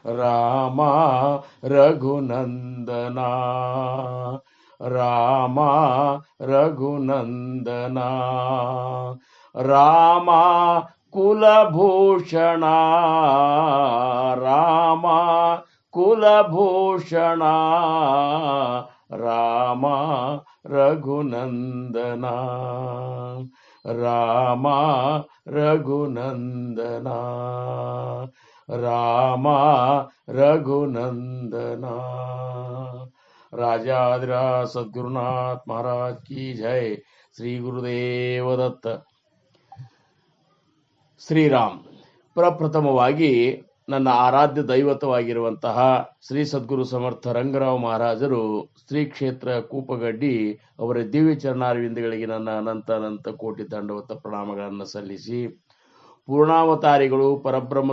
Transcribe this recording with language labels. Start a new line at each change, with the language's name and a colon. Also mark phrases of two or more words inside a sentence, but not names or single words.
Kannada: ರಾಮ ರಘುನಂದನ ರಾಮ ರಘುನಂದನ ರಾಮ ಕುಲಭೂಷಣ ರಾಮ ಕುಲಭೂಷಣ ರಾಮ ರಘುನಂದನ ರಾಮ ರಘುನಂದನ ರಾಮ ರಘುನಂದನ।
Hindi: राजाधिराज सद्गुरुनाथ महाराज की जय। श्री गुरुदेव दत्त।
Kannada: ಶ್ರೀರಾಮ್ ಪ್ರಪ್ರಥಮವಾಗಿ ನನ್ನ ಆರಾಧ್ಯ ದೈವತವಾಗಿರುವಂತಹ ಶ್ರೀ ಸದ್ಗುರು ಸಮರ್ಥ ರಂಗರಾವ್ ಮಹಾರಾಜರು ಶ್ರೀ ಕ್ಷೇತ್ರ ಕೂಪಗಡ್ಡಿ ಅವರ ದಿವ್ಯ ಚರಣಾರವಿಂದಗಳಿಗೆ ನನ್ನ ಅನಂತ ಅನಂತ ಕೋಟಿ ದಂಡವತ ಪ್ರಣಾಮಗಳನ್ನು ಸಲ್ಲಿಸಿ, ಪೂರ್ಣಾವತಾರಿಗಳು ಪರಬ್ರಹ್ಮ